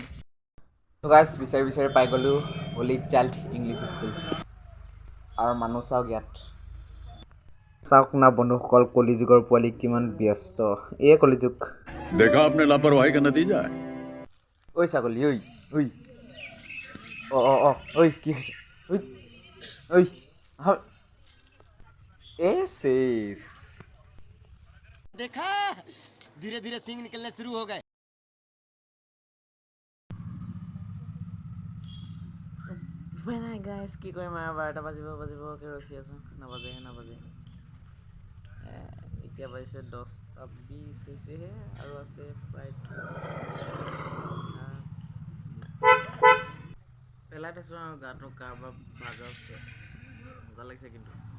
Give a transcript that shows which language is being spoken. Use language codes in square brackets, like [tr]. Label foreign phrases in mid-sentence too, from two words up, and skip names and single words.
[as] তো গাইজ বিচাৰি পাই গ'লোঁ হলি চাইল্ড ইংলিছ স্কুল। আৰু মানুহ চাওক ইয়াত, চাওক না বন্ধুসকল, কলিযুগৰ পোৱালি কিমান ব্যস্ত। এয়ে কলিযুগ। [hi] देखा आपने लापरवाही का नतीजा है। [as] ঐ ছাগলী, ঐ ঐ কি হৈছে? ঐ এ শেষ। [hi] देखा धीरे धीरे सिंग निकलने शुरू हो गए। [as] নাই গাইজ, কি কৰিম আৰু 12টা বাজিবকে ৰখি আছোঁ, নাবাজে। এতিয়া বাজিছে 10:20 হৈছেহে, আৰু আছে প্ৰায় পেলাই থৈছোঁ আৰু গাটো কাৰোবাৰ বাজাছে, মজা লাগিছে কিন্তু।